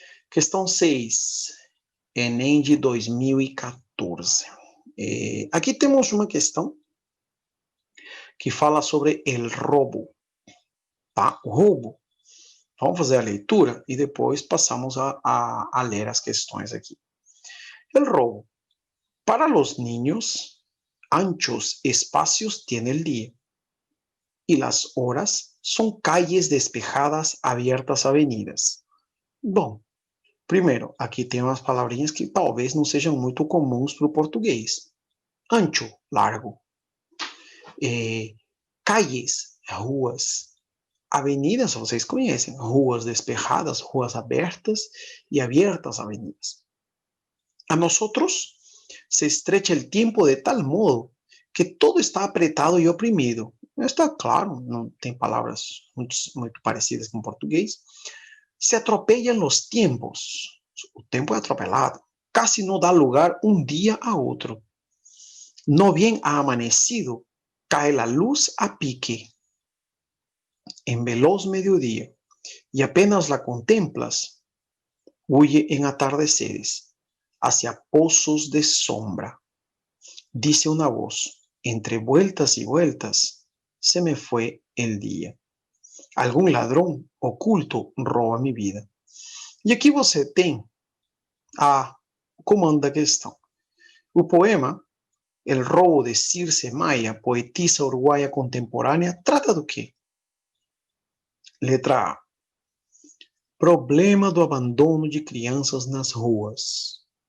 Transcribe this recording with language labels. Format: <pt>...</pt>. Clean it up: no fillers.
<pt>Questão 6, Enem de 2014. Aqui temos uma questão que fala sobre o roubo. Tá? O roubo. Vamos fazer a leitura e depois passamos a ler as questões aqui.</pt> <es>El robo. Para los niños, anchos espacios tiene el día y las horas son calles despejadas, abiertas avenidas.</es> <pt>Bom, primeiro, aqui tem umas palavrinhas que talvez não sejam muito comuns para o português. Ancho, largo. Calles, ruas. Avenidas, vocês conhecem, ruas despejadas, ruas abertas e abiertas avenidas.</pt> <es>A nosotros se estrecha el tiempo de tal modo que todo está apretado e oprimido.</es> <pt>Está claro, não tem palavras muito parecidas com o português.</pt> <es>Se atropellan los tiempos. O tempo é atropelado. Casi no da lugar un día a otro. No bien ha amanecido, cae la luz a pique. En veloz mediodía, y apenas la contemplas, huye en atardeceres, hacia pozos de sombra. Dice una voz, entre vueltas y vueltas, se me fue el día. Algún ladrón oculto roba mi vida.</es> <pt>E aqui você tem a comando da questão. O poema El roubo de Circe Maia, poetisa uruguaia contemporânea, trata do quê? Letra A. Problema do abandono de crianças nas ruas.</pt>